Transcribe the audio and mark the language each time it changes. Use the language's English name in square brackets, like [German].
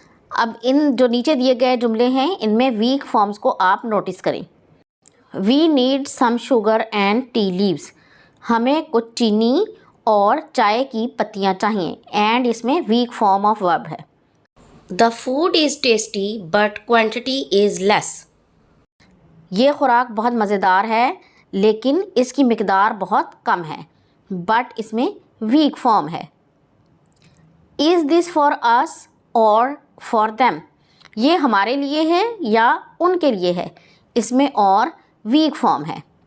[Urdu] اب ان جو نیچے دیے گئے جملے ہیں ان میں ویک فارمز کو آپ نوٹس کریں. [English] We need some sugar and tea leaves. [Urdu] ہمیں کچھ چینی اور چائے کی پتیاں چاہیے. اینڈ اس میں ویک فارم آف ورب ہے. [English] The food is tasty but quantity is less. [Urdu] یہ خوراک بہت مزیدار ہے لیکن اس کی مقدار بہت کم ہے. بٹ اس میں ویک فارم ہے. [English] Is this for us or for them? [Urdu] یہ ہمارے لیے ہے یا ان کے لیے ہے؟ اس میں اور ویک فارم ہے.